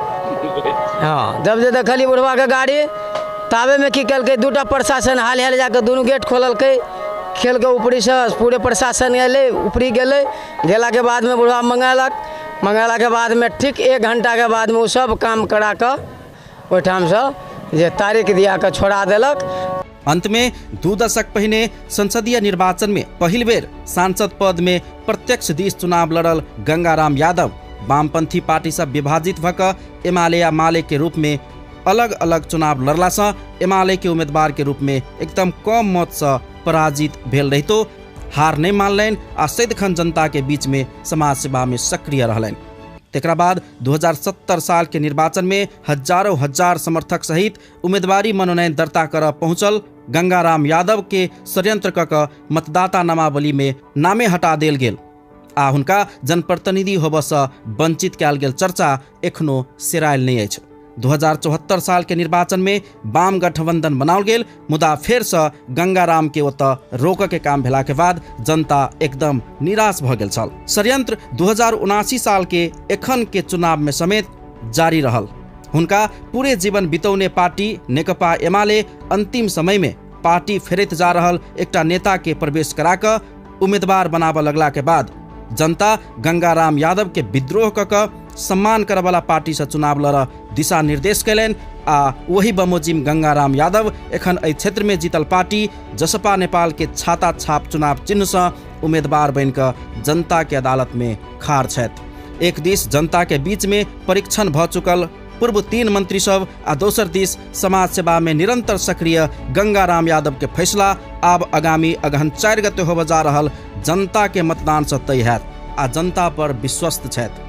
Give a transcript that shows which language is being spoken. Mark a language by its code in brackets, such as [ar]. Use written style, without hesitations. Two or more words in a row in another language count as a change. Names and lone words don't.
[mai] हाँ, जब जे देखली बुढ़वा के गाड़ी ताबे में की कल के दूटा प्रशासन हाल हाल जाकर दोनों गेट खोलल के खेल के ऊपरी से पूरे प्रशासन गए ऊपरी गए, गेला के बाद में बुढ़वा मंगेला के बाद में ठीक 1 घंटा के बाद में वो सब काम करा कर ओठाम से जे तारीख दिया कर छोड़ा देलक। अंत में 2 दशक पहले संसदीय निर्वाचन में पहिल बेर सांसद पद में प्रत्यक्ष दिस चुनाव लड़ल गंगाराम यादव वामपंथी पार्टी से विभाजित भक एमाले या माले के रूप में अलग अलग चुनाव लड़ला से एमाले के उम्मीदवार के रूप में एकदम कम मत से पराजित भेल रहितो हार नहीं मानलनि आ सदिखन जनता के बीच में समाज सेवा में सक्रिय रहलनि। तेकरा बाद 2070 साल के निर्वाचन में हजारों हजार समर्थक सहित उम्मीदवारी मनोनयन दर्ता कर पहुंचल गंगाराम यादव के षड्यंत्र क मतदाता नामावली में नामे हटा देल गेल आ हुनका जनप्रतिनिधि होबऽ से वंचित कयल गेल चर्चा एखनो सेरायल नहीं अछि। 2074 साल के निर्वाचन में वाम गठबंधन बनाओल गेल, मुदा फेर से गंगाराम के ओतऽ रोक के काम भेला के बाद जनता एकदम निराश भ गेल छल। षड्यंत्र 2079 साल के एखन के चुनाव में समेत जारी रहल। हुनका पूरे जीवन बितौने पार्टी नेकपा एमाले अंतिम समय में पार्टी फेरैत जा रहल एकटा नेता के प्रवेश करा क उम्मीदवार बनाबऽ लगला के बाद जनता गंगाराम यादव के विद्रोह क सम्मान करे वाला पार्टी से चुनाव लड़ दिशा निर्देश कैलन आ वही बमोजिम गंगाराम यादव एखन एहि क्षेत्र में जीतल पार्टी जसपा नेपाल के छाता छाप चुनाव चिन्ह से उम्मीदवार बन क जनता के अदालत में खाड़ छथि। एक दिस जनता के बीच में परीक्षण भ चुकल पूर्व 3 मंत्री सब आ दोसर दिस समाज सेवा में निरंतर सक्रिय गंगाराम यादव के फैसला आब आगामी अगहन 4 गते होबऽ जा रहल जनता के मतदान से तय हैत आ जनता पर विश्वस्त छथि।